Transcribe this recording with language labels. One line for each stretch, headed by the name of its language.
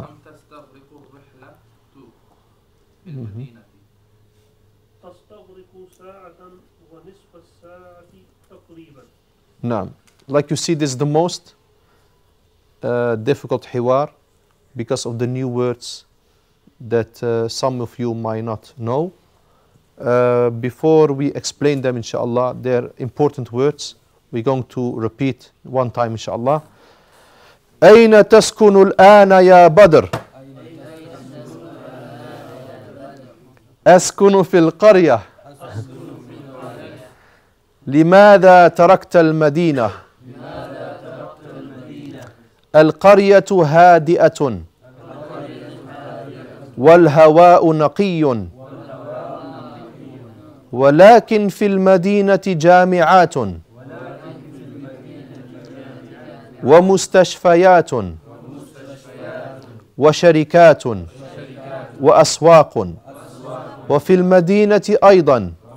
Arabic: كم تستغرق الرحلة إلى المدينة؟ تستغرق ساعة ونصف الساعة تقريبا. نعم.
English: Like you see, this is the most difficult hiwar because of the new words that some of you might not know. Before we explain them, inshallah, they're important words. We're going to repeat one time, inshallah.
Arabic: أين تسكن الآن يا بدر؟ أسكن في القرية. لماذا تركت المدينة؟ القرية هادئة والهواء نقي ولكن في المدينة جامعات ومستشفيات وشركات وأسواق وفي المدينة أيضا